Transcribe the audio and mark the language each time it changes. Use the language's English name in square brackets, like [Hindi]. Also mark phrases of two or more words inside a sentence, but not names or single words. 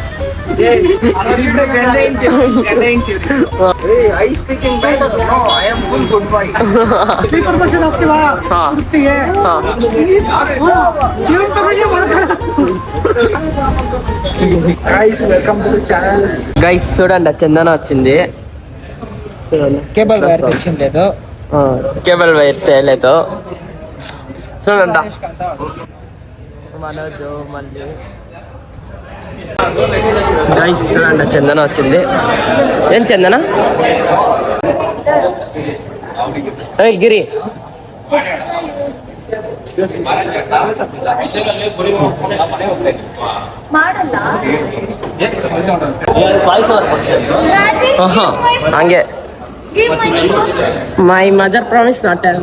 [English] Hey, I speaking better. No, I am full good boy. Sleeper person [Hindi] आपके वहाँ कुत्ती है. [English] Guys, welcome to the channel. Guys, [Telugu] చూడండి చందన వచ్చింది. చూడండి. కేబుల్ వైర్ తెచ్చిండేదో. కేబుల్ వైర్ తేలేదు. చూడండి. మనోజు మళ్ళీ. గైస్ చూడండి చందన వచ్చింది. ఏం చందన? ఏయ్ గిరి ಹಂಗೆ [English] my mother promise not